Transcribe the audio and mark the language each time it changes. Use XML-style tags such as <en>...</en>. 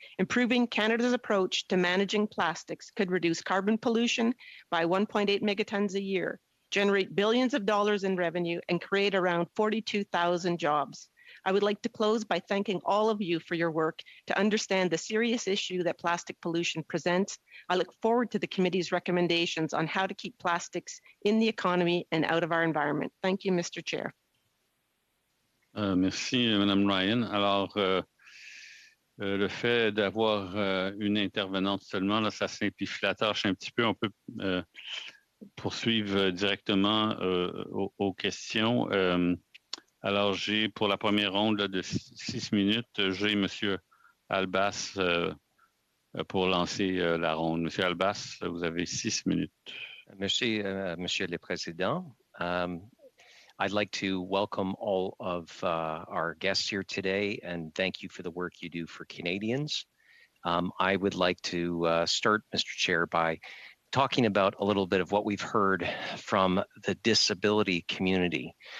<en>Improving Canada's approach to managing plastics could reduce carbon pollution by 1.8 megatons a year, generate billions of dollars in revenue, and create around 42,000 jobs. I would like to close by thanking all of you for your work to understand the serious issue that plastic pollution presents. I look forward to the committee's recommendations on how to keep plastics in the economy and out of our environment. Thank you, Mr. Chair.</en> <fr>Merci, Madame Ryan. Alors, le fait d'avoir une intervenante seulement, là, ça simplifie la tâche un petit peu. On peut poursuivre directement aux questions. Alors, j'ai pour la première ronde là, de 6 minutes, j'ai M. Albas pour lancer la ronde. M. Albas, vous avez 6 minutes. Merci, Monsieur le Président.</fr> <en>I'd like to welcome all of our guests here today and thank you for the work you do for Canadians. I would like to start, Mr. Chair, by talking about a little bit of what we've heard from the disability community.</en>